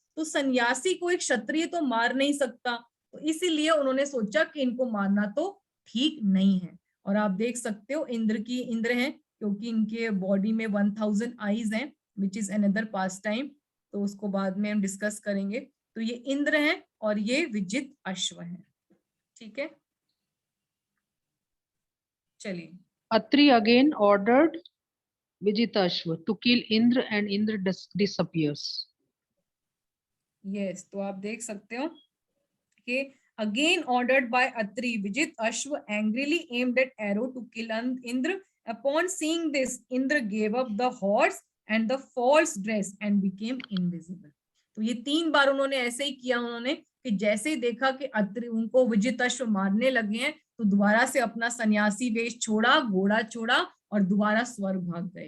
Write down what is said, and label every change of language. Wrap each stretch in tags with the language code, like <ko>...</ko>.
<hi>तो सन्यासी को एक क्षत्रिय तो मार नहीं सकता, तो इसीलिए उन्होंने सोचा कि इनको मारना तो ठीक नहीं है. और आप देख सकते हो इंद्र हैं क्योंकि इनके बॉडी में 1000 आईज हैं,</hi> <en>which is another pastime,</en> <hi>तो उसको बाद में हम डिस्कस करेंगे. तो ये इंद्र हैं और ये विजित अश्व हैं. ठीक है, चलिए.</hi> <en>Atri again ordered Vijitashva to kill Indra and Indra disappears. Yes,</en> <hi>तो आप देख सकते हो कि</hi> <en>Again ordered by Atri, Vijitashva angrily aimed at arrow to kill Indra. Upon seeing this Indra gave up the horse and the false dress and became invisible.</en> <hi>तो ये 3 बार उन्होंने ऐसे ही किया. उन्होंने कि जैसे ही देखा कि अत्रि उनको विजित अश्व मारने लगे हैं तो दोबारा से अपना सन्यासी वेश छोड़ा, घोड़ा छोड़ा और दोबारा स्वर्ग भाग गए.</hi>